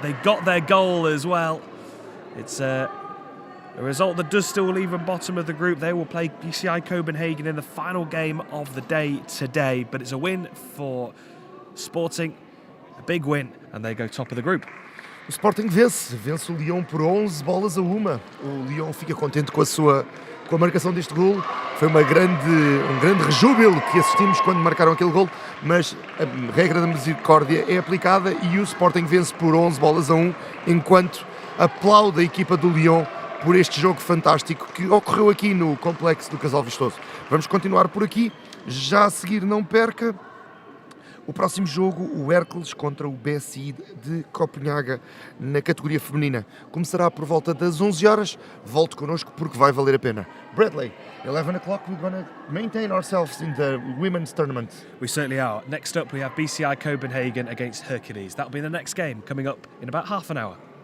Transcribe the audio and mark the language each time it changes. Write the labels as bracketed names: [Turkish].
[English] They got their goal as well. It's a result that does still leave them bottom of the group. They will play BCI Copenhagen in the final game of the day today, but it's a win for Sporting, a big win, and they go top of the group. [Portuguese] O Sporting vence o Lyon por 11-1. O Lyon fica contente com a marcação deste gol. Foi um grande rejúbilo que assistimos quando marcaram aquele gol, mas a regra da misericórdia é aplicada e o Sporting vence por 11-1, enquanto aplaude a equipa do Lyon por este jogo fantástico que ocorreu aqui no complexo do Casal Vistoso. Vamos continuar por aqui. Já a seguir, não perca o próximo jogo, o Hércules contra o BSI de Copenhaga na categoria feminina. Começará por volta das 11 horas. Volte connosco porque vai valer a pena. [English] Bradley, 11 o'clock, we're going to maintain ourselves in the women's tournament. We certainly are. Next up, we have BCI Copenhagen against Hercules. That'll be the next game coming up in about half an hour.